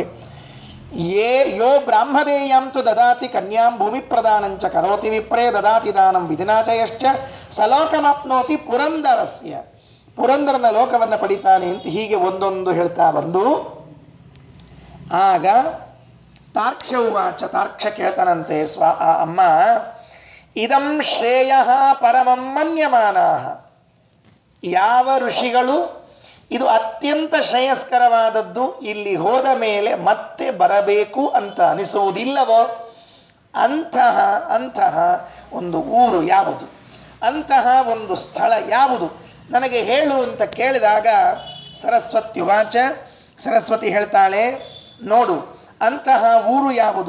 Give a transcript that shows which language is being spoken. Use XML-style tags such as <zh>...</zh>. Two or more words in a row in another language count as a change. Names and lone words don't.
<sa>ಯೋ ಬ್ರಾಹ್ಮದೇಯಾಂತು ದದಾತಿ ಕನ್ಯಾಂ ಭೂಮಿ ಪ್ರದಾನಂಚ ಕರೋತಿ ವಿಪ್ರೇ ದದಾತಿ ದಾನಂ ವಿಧಿನಾಚಯಶ್ಚ ಸಲೋಕಮಾಪ್ನೋತಿ ಪುರಂದರಸ್ಯ.</sa> <kn>ಪುರಂದರನ ಲೋಕವನ್ನು ಪಡಿತಾನೆ ಅಂತ ಹೀಗೆ ಒಂದೊಂದು ಹೇಳ್ತಾ ಬಂದು ಆಗ</kn> <sa>ತಾರ್ಕ್ಷ ಉವಾಚ,</sa> <kn>ತಾರ್ಕ್ಷ ಕೇಳ್ತಾನಂತೆ, ಅಮ್ಮ</kn> <sa>ಇದಂ ಶ್ರೇಯ ಪರಮಂ ಮನ್ಯಮಾನಾಃ.</sa> <kn>ಯಾವ ಋಷಿಗಳು ಇದು ಅತ್ಯಂತ ಶ್ರೇಯಸ್ಕರವಾದದ್ದು, ಇಲ್ಲಿ ಹೋದ ಮೇಲೆ ಮತ್ತೆ ಬರಬೇಕು ಅಂತ ಅನಿಸುವುದಿಲ್ಲವೋ ಅಂತಹ ಒಂದು ಊರು ಯಾವುದು, ಅಂತಹ ಒಂದು ಸ್ಥಳ ಯಾವುದು ನನಗೆ ಹೇಳು ಅಂತ ಕೇಳಿದಾಗ ಸರಸ್ವತ್ಯುವಾಚ, ಸರಸ್ವತಿ ಹೇಳ್ತಾಳೆ, ನೋಡು ಅಂತಹ ಊರು ಯಾವುದು.</kn>